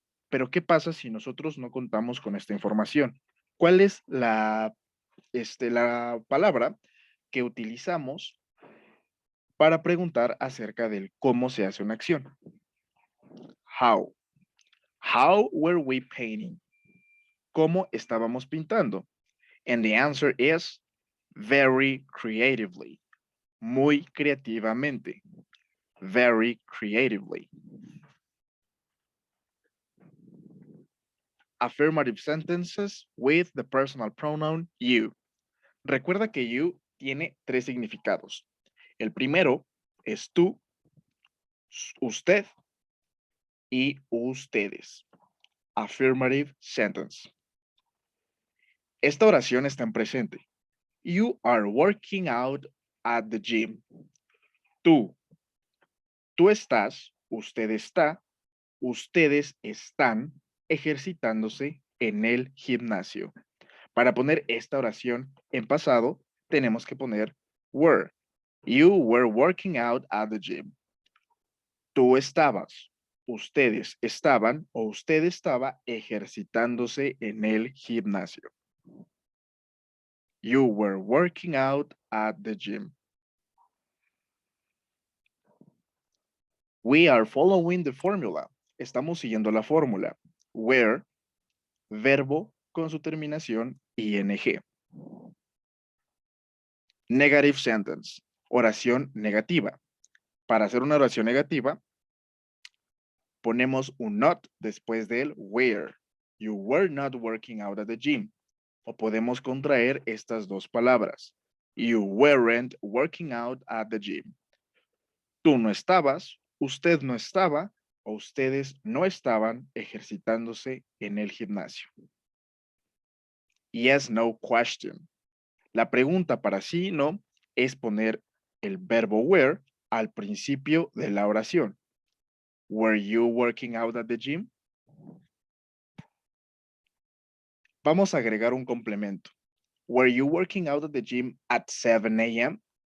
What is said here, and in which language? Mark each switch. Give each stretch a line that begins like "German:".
Spanish: Pero ¿qué pasa si nosotros no contamos con esta información? ¿Cuál es la palabra que utilizamos para preguntar acerca del cómo se hace una acción? How.
English: How were we painting?
Spanish: ¿Cómo estábamos pintando?
English: And the answer is very creatively.
Spanish: Muy creativamente.
English: Very creatively. Affirmative sentences with the personal pronoun you.
Spanish: Recuerda que you tiene tres significados. El primero es tú, usted y ustedes.
English: Affirmative sentence.
Spanish: Esta oración está en presente.
English: You are working out at the gym.
Spanish: Tú estás, usted está, ustedes están ejercitándose en el gimnasio. Para poner esta oración en pasado, tenemos que poner were.
English: You were working out at the gym.
Spanish: Tú estabas, ustedes estaban o usted estaba ejercitándose en el gimnasio.
English: You were working out at the gym. We are following the formula.
Spanish: Estamos siguiendo la fórmula. Were, verbo con su terminación ing.
English: Negative sentence,
Spanish: oración negativa. Para hacer una oración negativa, ponemos un not después del were.
English: You were not working out at the gym.
Spanish: O podemos contraer estas dos palabras.
English: You weren't working out at the gym.
Spanish: Tú no estabas, usted no estaba o ustedes no estaban ejercitándose en el gimnasio.
English: Yes, no question.
Spanish: La pregunta para sí no es poner el verbo were al principio de la oración.
English: Were you working out at the gym?
Spanish: Vamos a agregar un complemento.
English: Were you working out at the gym at 7 a.m.?